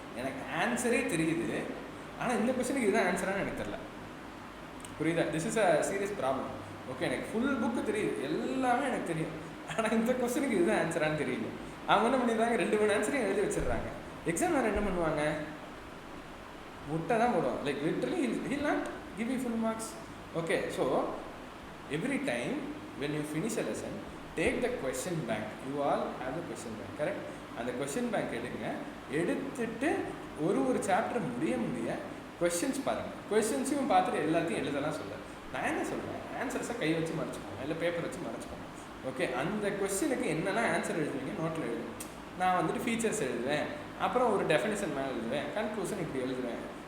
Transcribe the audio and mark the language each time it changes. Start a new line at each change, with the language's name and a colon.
Tamil: எனக்கு ஆன்சரே தெரியுது, ஆனால் இந்த கொஸ்டினுக்கு இதுதான் ஆன்சரானு எனக்கு தெரில. புரியுதா?
English: This is a serious problem.
Tamil: Okay, எனக்கு ஃபுல் புக்கு தெரியுது, எல்லாமே எனக்கு தெரியும், ஆனால் இந்த கொஸ்டினுக்கு இதுதான் ஆன்சரானு தெரியல. அவங்க என்ன பண்ணிடுறாங்க, 2 ஆன்சரையும் எழுதி வச்சிடுறாங்க. எக்ஸாம் வேறு என்ன பண்ணுவாங்க, முட்டை தான் போடுவோம்.
English: Like literally he'll not give you full marks. Okay, so every time when you finish a lesson, take the question bank. You all have the question bank, correct?
Tamil: அந்த கொஸ்டின் பேங்க் எடுத்துட்டு ஒரு chapter முடிய questions பாருங்கள். கொஸ்டின்ஸையும் பார்த்துட்டு எல்லாத்தையும் எழுதலாம் சொல்ல. நான் என்ன சொல்கிறேன், ஆன்சர்ஸை கை வச்சு மறைச்சிக்கோங்க, இல்லை பேப்பர் வச்சு மறைச்சிக்கோங்க. ஓகே, அந்த கொஸ்டினுக்கு என்னெல்லாம் ஆன்சர் எழுதுவீங்க நோட்டில் எழுதுவேன். நான் வந்துட்டு ஃபீச்சர்ஸ் எழுதுவேன், அப்புறம் ஒரு டெஃபினிஷன் மேலே எழுதுவேன், கன்க்ளூஷன் இப்படி எழுதுவேன்.